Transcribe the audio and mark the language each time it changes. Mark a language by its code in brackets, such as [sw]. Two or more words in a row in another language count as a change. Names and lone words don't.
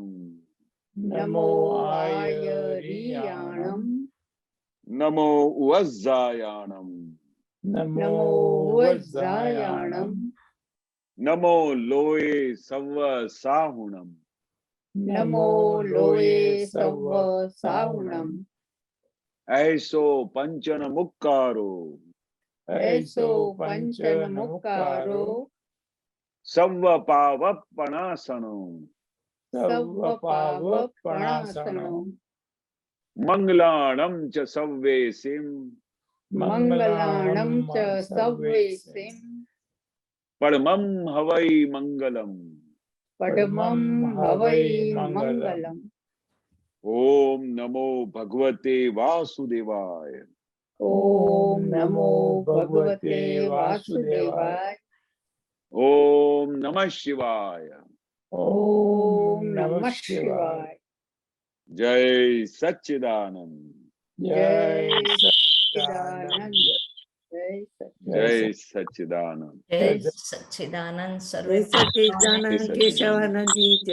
[pra] નમો આયરિયાણમ, નમો વજ્જાયાણમ, નમો વજ્જાયાણમ, નમો લોએ સવ સાહુણમ, નમો લોએ સવ સાહુણમ, ऐसो पंचन मुक्कारो, ऐसो पंचन मुक्कारो, सव्व पावपणासनो, સવ પાવપણાસનો, मंगलाणं च सव्वेसिं, મંગલાણમ ચ સવ્વેસિમ, परमं हवै मंगलम्. પડમં હવૈ મંગલમ. [sa] ओम नमो भगवते वासुदेवाय, ओम नमो भगवते वासुदेवाय, ओम नमः शिवाय, ओम नमः शिवाय. [gu] जय सच्चिदानंद, જય સચ્ચિદાનંદ, जय सच्चिदानंद. જય સચ્ચિદાનંદ જય સર્વે સચ્ચિદાનંદ કેશવાનંદજી, જય